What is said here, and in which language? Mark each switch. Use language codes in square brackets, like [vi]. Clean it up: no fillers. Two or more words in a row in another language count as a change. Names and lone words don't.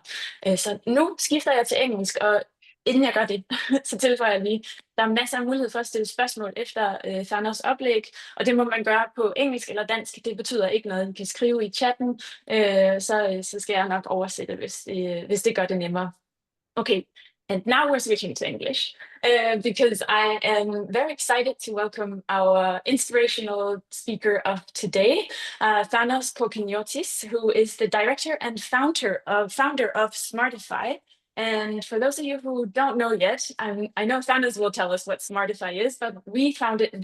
[da] Så nu skifter jeg til engelsk, og inden jeg gør det, så tilføjer jeg lige, der er masser af mulighed for at stille spørgsmål efter Thanos oplæg, og det må man gøre på engelsk eller dansk. Det betyder ikke noget, I kan skrive i chatten, så skal jeg nok oversætte, hvis det gør det nemmere. [en] Okay, and now we're switching to English because I am very excited to welcome our inspirational speaker of today, Thanos Kokkiniotis, who is the director and founder of Smartify. And for those of you who don't know yet, I know Thanos will tell us what Smartify is, but we found it